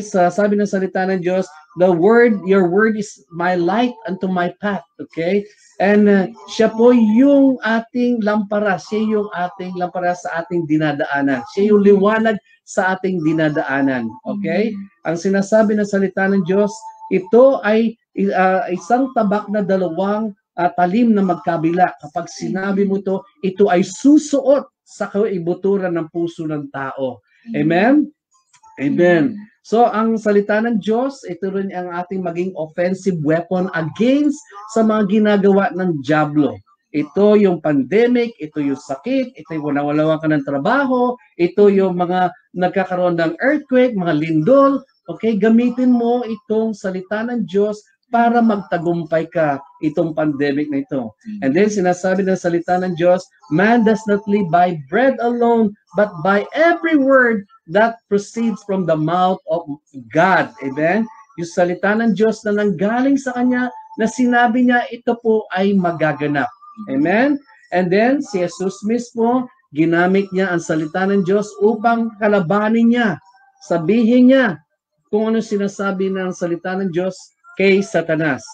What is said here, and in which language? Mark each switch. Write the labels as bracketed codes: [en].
[tl] Sabi ng salita ng Diyos, [en] your word is my light unto my path, okay? [tl] And siya po yung ating lampara, siya yung ating lampara sa ating dinadaanan. Siya yung liwanag sa ating dinadaanan, okay? Ang sinasabi ng salita ng Diyos, ito ay isang tabak na dalawang talim na magkabila. Kapag sinabi mo to, ito ay susuot sa kaibuturan ng puso ng tao. Amen? Amen. So, ang salita ng Diyos, ito rin ang ating maging offensive weapon against sa mga ginagawa ng dyablo. Ito yung pandemic, ito yung sakit, ito yung nawalawan ka ng trabaho, ito yung mga nagkakaroon ng earthquake, mga lindol. Okay, gamitin mo itong salita ng Diyos para magtagumpay ka itong pandemic na ito. [en] And then [tl] sinasabi ng salita ng Diyos, [en] man does not live by bread alone, but by every word that proceeds from the mouth of God. Amen? [tl] Yung salita ng Diyos na nanggaling sa Kanya, na sinabi niya, ito po ay magaganap. Amen? And then, si Jesus mismo, ginamit niya ang salita ng Diyos upang kalabanin niya, sabihin niya kung ano sinasabi ng salita ng Diyos kay Satanas.